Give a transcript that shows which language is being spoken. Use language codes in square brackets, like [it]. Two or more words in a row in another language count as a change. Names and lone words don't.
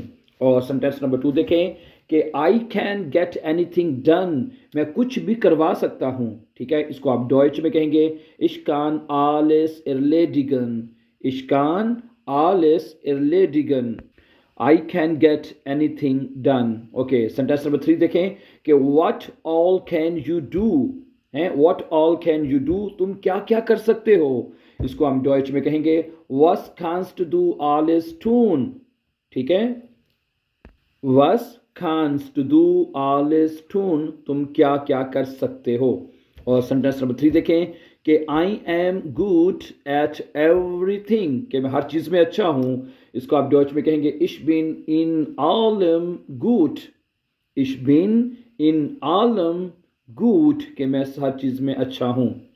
[hi] और सेंटेंस नंबर 2 देखें कि [en] I can get anything done, [hi] मैं कुछ भी करवा सकता हूँ। ठीक है। इसको आप डॉइच में कहेंगे [de] ich kann alles erledigen. ich kann alles erledigen, [en] I can get anything done. [hi] ओके। सेंटेंस नंबर 3 देखें कि [en] what all can you do [hi] है। [en] what all can you do, [hi] तुम क्या क्या कर सकते हो। इसको हम डॉइच में कहेंगे [de] was kannst du alles tun. [hi] ठीक है। [de] was kannst du alles tun, [hi] तुम क्या क्या कर सकते हो। और सेंटेंस नंबर 3 देखें कि [en] I am good at everything, [hi] कि मैं हर चीज़ में अच्छा हूँ। इसको आप डॉच में कहेंगे [de] ich bin in allem gut. ich bin in allem gut, [hi] कि मैं हर चीज़ में अच्छा हूँ।